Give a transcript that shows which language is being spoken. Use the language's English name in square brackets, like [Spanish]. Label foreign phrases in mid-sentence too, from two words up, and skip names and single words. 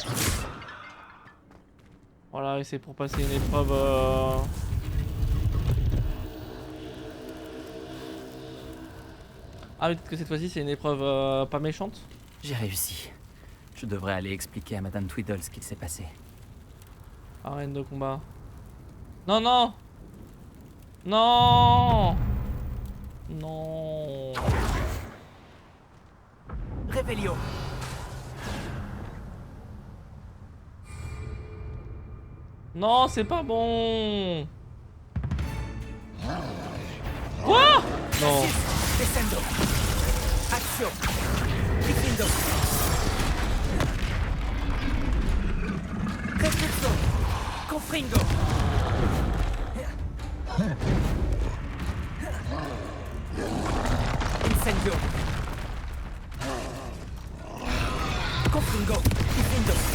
[French] Voilà, et c'est pour passer une épreuve. Ah, peut-être que cette fois-ci c'est une épreuve pas méchante? J'ai réussi. Je devrais aller expliquer à Madame Tweedle ce qu'il s'est passé. Arène de combat. Non, non! Non! Non! Revelio! Non, c'est pas bon! Quoi? Non. Descendo! Action! Difendo! Repulso! Confringo! Incendio! Confringo! Difendo!